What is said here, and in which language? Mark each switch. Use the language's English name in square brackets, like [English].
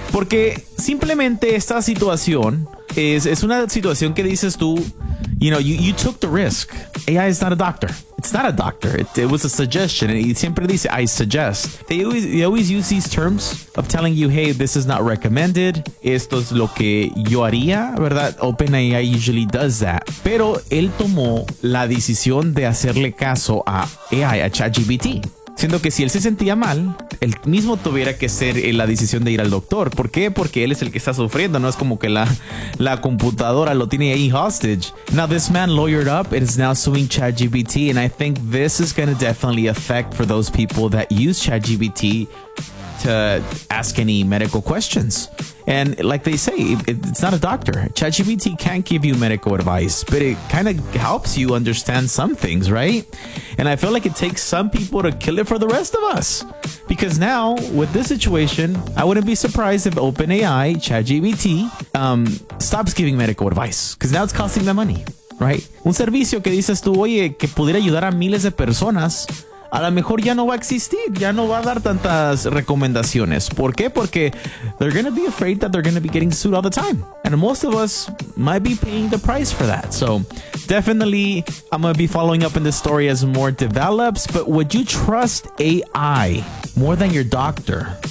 [Spanish] Porque simplemente esta situación es una situación que dices tú, [English] you know, you took the risk. AI is not a doctor. It's not a doctor. It was a suggestion. And he [Spanish] siempre dice, [English] I suggest. They always use these terms of telling you, hey, this is not recommended. [Spanish] Esto es lo que yo haría, ¿verdad? [English] OpenAI usually does that. [Spanish] Pero él tomó la decisión de hacerle caso a AI, a ChatGPT. Siendo que si él se sentía mal, él mismo tuviera que ser la decisión de ir al doctor. ¿Por qué? Porque él es el que está sufriendo. No es como que la computadora lo tiene ahí hostage. [English] Now, this man lawyered up and is now suing ChatGPT. And I think this is going to definitely affect for those people that use ChatGPT to ask any medical questions. And like they say, it's not a doctor. ChatGPT can't give you medical advice, but it kind of helps you understand some things, right? And I feel like it takes some people to kill it for the rest of us. Because now, with this situation, I wouldn't be surprised if OpenAI, ChatGPT, stops giving medical advice. Because now it's costing them money, right? [Spanish] Un servicio que dices tú, oye, que pudiera ayudar a miles de personas, a lo mejor ya no va a existir, ya no va a dar tantas recomendaciones. ¿Por qué? Porque [English] they're going to be afraid that they're going to be getting sued all the time. And most of us might be paying the price for that. So definitely, I'm going to be following up in this story as more develops. But would you trust AI more than your doctor?